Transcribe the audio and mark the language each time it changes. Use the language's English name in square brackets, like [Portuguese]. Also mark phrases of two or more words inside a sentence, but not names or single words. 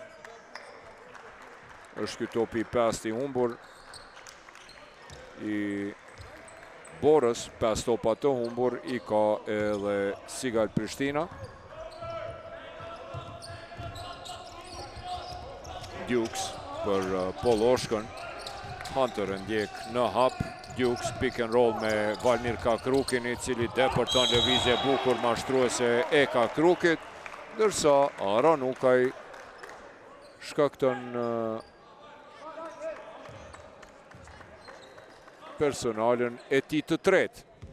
[Albanian] Është ky topi 5 i humbur i Borës, 5 topa të humbur i ka edhe Sigal Prishtina. Dukes për Poloshkën. Hunter e ndjek në hap. Dukes [English] pick and roll [Albanian] me Valmir Kakrukin, i cili depërton lëvizje bukur mashtruese e Kakrukit, ndërsa Ranukaj shkakton personalen e tij të tretë.